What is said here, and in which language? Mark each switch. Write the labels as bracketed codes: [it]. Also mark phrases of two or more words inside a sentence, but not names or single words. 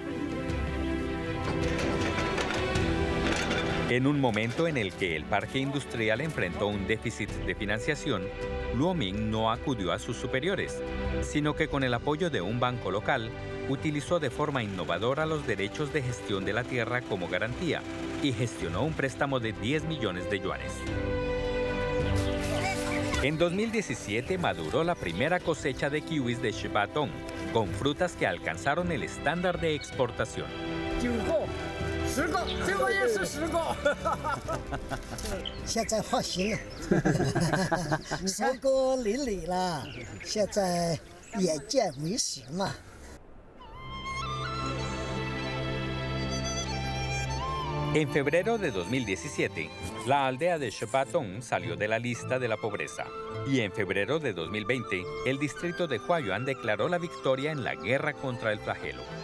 [es] En un momento en el que el parque industrial enfrentó un déficit de financiación, Luo Ming no acudió a sus superiores, sino que con el apoyo de un banco local, utilizó de forma innovadora los derechos de gestión de la tierra como garantía y gestionó un préstamo de 10 millones de yuanes. En 2017 maduró la primera cosecha de kiwis de Shibatong, con frutas que alcanzaron el estándar de exportación. [zh] 10 个，这个也是10个。现在放心了，收割淋漓了，现在眼见为实嘛。 [es] En febrero de 2017, la aldea de Shibatong salió de la lista de la pobreza. Y en febrero de 2020, el distrito de Huayuan declaró la victoria en la guerra contra el flagelo.